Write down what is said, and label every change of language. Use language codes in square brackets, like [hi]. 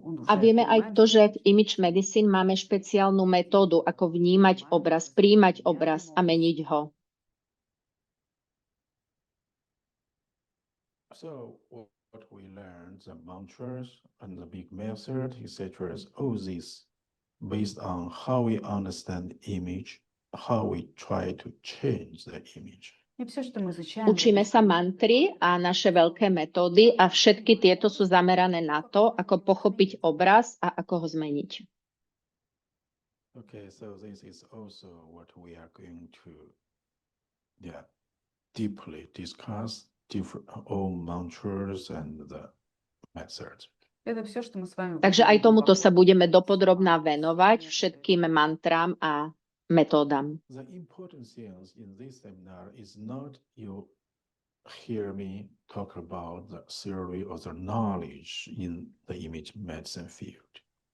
[sk] A vieme aj to, že v image medicine máme špeciálnu metódu, ako vnímať obraz, príjmať obraz a meniť ho. [en] So what we learned, the mantras and the big method, etc., all this based on how we understand image, how we try to change the image. [sk] Učíme sa mantry a naše veľké metódy a všetky tieto sú zamerané na to, ako pochopiť obraz a ako ho zmeniť. [en] Okay, so this is also what we are going to deeply discuss. All mantras and the methods. [sk] Takže aj tomuto sa budeme dopodrobná venovať, všetkým mantrám a metódam. The important thing in this seminar is not you hear me talk about the theory or the knowledge in the image medicine field.